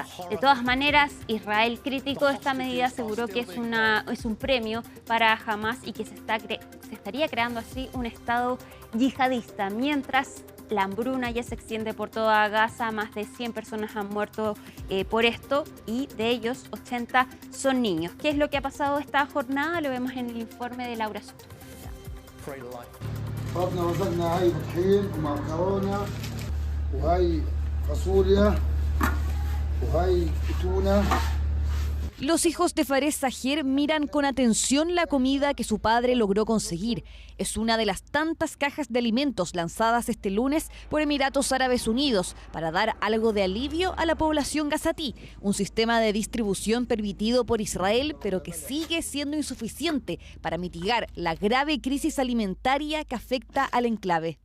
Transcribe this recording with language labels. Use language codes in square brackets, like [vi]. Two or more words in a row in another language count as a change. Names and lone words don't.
[es] De todas maneras, Israel criticó esta medida, aseguró que es un premio para Hamas y que se estaría creando así un Estado yihadista. Mientras la hambruna ya se extiende por toda Gaza, más de 100 personas han muerto por esto y de ellos 80 son niños. ¿Qué es lo que ha pasado esta jornada? Lo vemos en el informe de Laura Soto. [ar] فرضنا وزقنا هاي طحين ومعكرونه وهاي فاصوليا وهاي تونه. [es] Los hijos de Fares Sajer miran con atención la comida que su padre logró conseguir. Es una de las tantas cajas de alimentos lanzadas este lunes por Emiratos Árabes Unidos para dar algo de alivio a la población gazatí, un sistema de distribución permitido por Israel, pero que sigue siendo insuficiente para mitigar la grave crisis alimentaria que afecta al enclave.